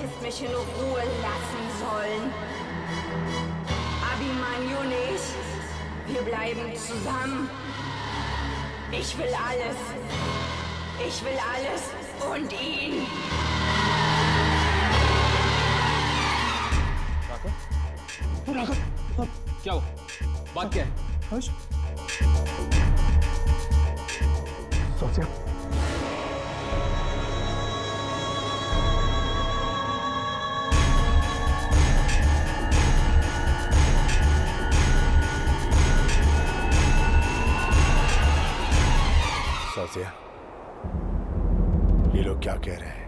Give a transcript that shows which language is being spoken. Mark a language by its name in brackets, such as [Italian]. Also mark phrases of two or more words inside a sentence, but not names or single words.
[German] euch in Ruhe lassen sollen. Abimanyu nicht. Wir bleiben zusammen. Ich will alles. Ich will alles und ihn. [Hindi] क्या हुआ? बात क्या है? सोचिए सोचिए ये लोग क्या कह रहे हैं?